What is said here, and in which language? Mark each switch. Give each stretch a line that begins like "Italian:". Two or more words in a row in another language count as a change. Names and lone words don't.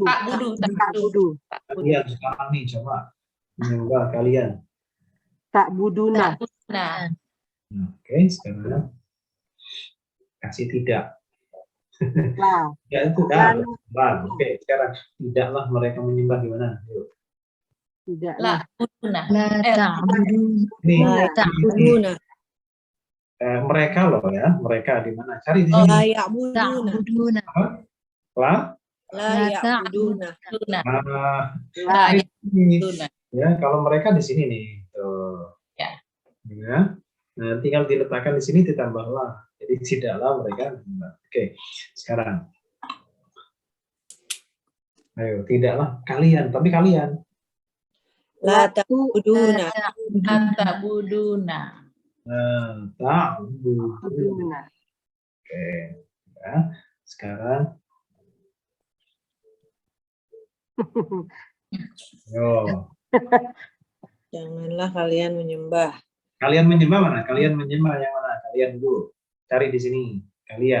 Indonesian: Kalian sekarang nih coba menyembah kalian.
Arabic: Tak buduna.
Indonesian: Nah, oke, sekarang kasih tidak. Lah. Ya itu dah. Oke, sekarang tidaklah mereka menyembah gimana? Yuk. Tidaklah.
Arabic: La ta'buduna. Ta'buduna.
Indonesian: Mereka loh ya, mereka di mana? Cari di sini.
Arabic: La ya'buduna. La ya'buduna.
Indonesian: Ya, kalau mereka di sini nih. Tuh. Ya. Nah, tinggal diletakkan di sini ditambahlah. Jadi tidaklah mereka. Oke, sekarang. Ayo, tidaklah kalian, tapi kalian.
Arabic: La ta'buduna. Ta'buduna. Ta'buduna.
Indonesian: Oke, ya. Sekarang. Yo. Janganlah kalian menyembah. Kalian menyembah mana? Kalian menyembah yang mana? Kalian dulu. Cari di sini. Kalian.